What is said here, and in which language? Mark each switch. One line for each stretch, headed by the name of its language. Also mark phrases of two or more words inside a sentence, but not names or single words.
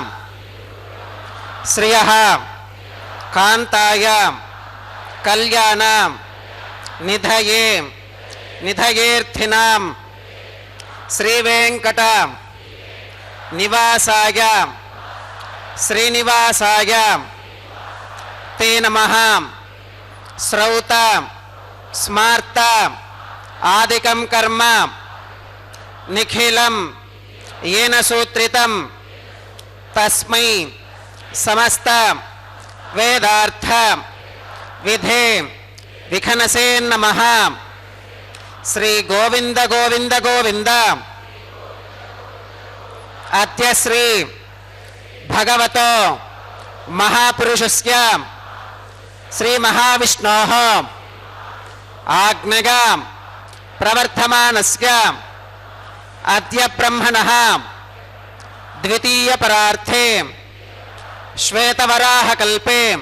Sanskrit: శ్రియః కాంతాయ కళ్యాణ నిధయే నిధయేర్థినాం శ్రీవేంకట నివాసాయ శ్రీనివాసాయ తే నమః. శ్రౌత స్మార్త ఆదికం కర్మ నిఖిలం येन सूत्रितं तस्मै समस्त वेदार्थ विधे विखनसे नमः. श्री गोविंद गोविंद गोविंद. अद्य श्री भगवतो महापुरुषस्य श्री महाविष्णोः आज्ञया प्रवर्तमानस्य अद्य ब्रह्मणः द्वितीय परार्थे श्वेतवराह कल्पे